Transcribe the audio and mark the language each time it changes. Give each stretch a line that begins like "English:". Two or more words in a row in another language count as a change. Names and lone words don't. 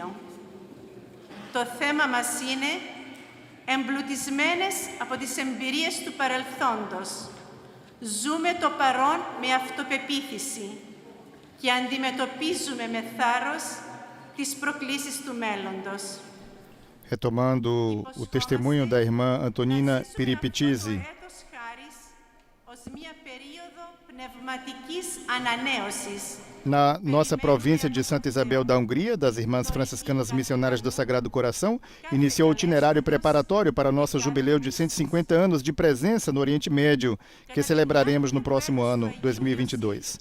Greek: Το θέμα μας είναι «Εμπλουτισμένες από τις εμπειρίες του παρελθόντος. Ζούμε το παρόν με αυτοπεποίθηση και αντιμετωπίζουμε με θάρρος τις προκλήσεις του μέλλοντος».
Portuguese: Retomando o testemunho da irmã Antonina Piripitisi, na nossa província de Santa Isabel da Hungria, das Irmãs Franciscanas Missionárias do Sagrado Coração, iniciou o itinerário preparatório para o nosso jubileu de 150 anos de presença no Oriente Médio, que celebraremos no próximo ano, 2022.